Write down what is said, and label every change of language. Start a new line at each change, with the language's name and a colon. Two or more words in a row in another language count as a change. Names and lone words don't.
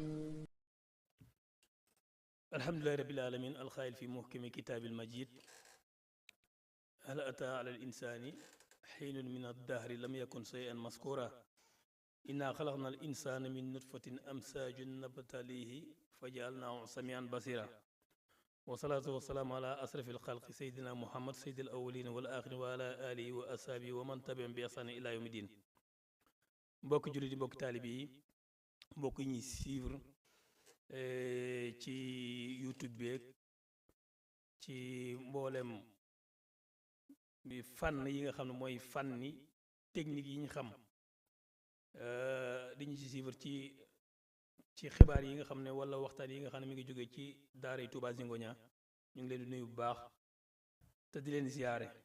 Arabic: الحمد لله رب العالمين الخائل في محكم كتاب المجيد هل أتى على الإنسان حين من الدهر لم يكن شيئا مذكورا إنا خلقنا الإنسان من نطفة أمشاج نبتليه فجعلناه سميعا بصيرا والصلاة والسلام على أشرف الخلق سيدنا محمد سيد الأولين والآخرين وعلى آله وأصحابه ومن تبعهم بإحسان إلى يوم الدين.
Wolof: mbokk jullit yi mbokk taalibe yi mbokk yi ñuy suivre ci YouTube beeg ci mboolem bi fànn yi nga xam ne mooy fànni technique yi ñu xam di ñu ci suivre ci xibaar yi nga xam ne wala waxtaan yi nga xam ne mi ngi jógee ci daaray Touba Zingonia ñu ngi leen di nuyu bu baax te di leen ziyaare